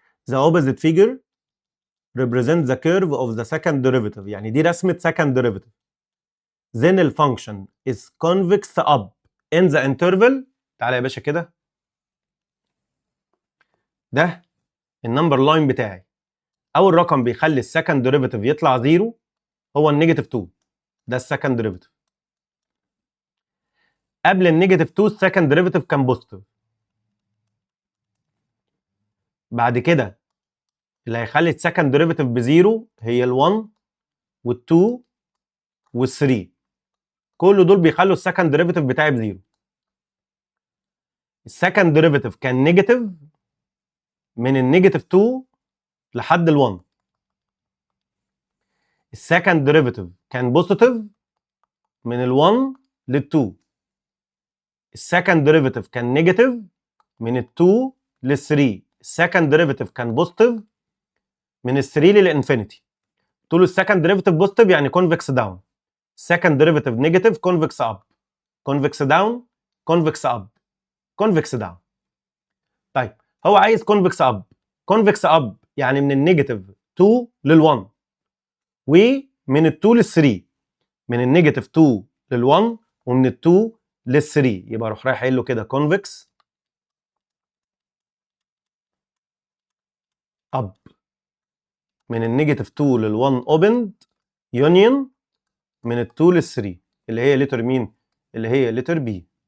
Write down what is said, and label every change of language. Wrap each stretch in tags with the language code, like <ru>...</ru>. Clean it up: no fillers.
<en>The opposite figure represents the curve of the second derivative،</en> <ar>يعني دي رسمة</ar> <en>second derivative. Then the function is convex up in the interval.</en> <ar>تعالى يا باشا كده، ده النمبر لاين بتاعي. اول رقم بيخلي السكند ديريفيتيف يطلع زيرو هو النيجاتيف 2، ده السكند ديريفيتيف. قبل النيجاتيف 2 السكند ديريفيتيف كان بوزيتيف. بعد كده اللي هيخلي السكند ديريفيتيف بزيرو هي ال1 وال2 وال3، كل دول بيخلوا السكند ديريفيتيف بتاعي بزيرو. السكند ديريفيتيف كان نيجاتيف من النيجاتيف 2 لحد ال1. السكند ديريفيتيف كان بوزيتيف من ال1 لل2. السكند ديريفيتيف كان نيجاتيف من ال2 لل3. السكند ديريفيتيف كان بوزيتيف من ال3 للانفينيتي. طول السكند ديريفيتيف بوزيتيف يعني كونفكس داون،</ar> <en>second derivative negative convex up، convex down convex up convex down.</en> <ar>طيب هو عايز convex up. convex up يعني من النيجاتيف 2 لل1 ومن ال2 لل3، من النيجاتيف 2 لل1 ومن ال2 لل3، يبقى اروح رايح قايل له كده convex up من النيجاتيف 2 لل1 opened union من ال2 لل3 اللي هي لتر مين؟ اللي هي لتر بي.</ar>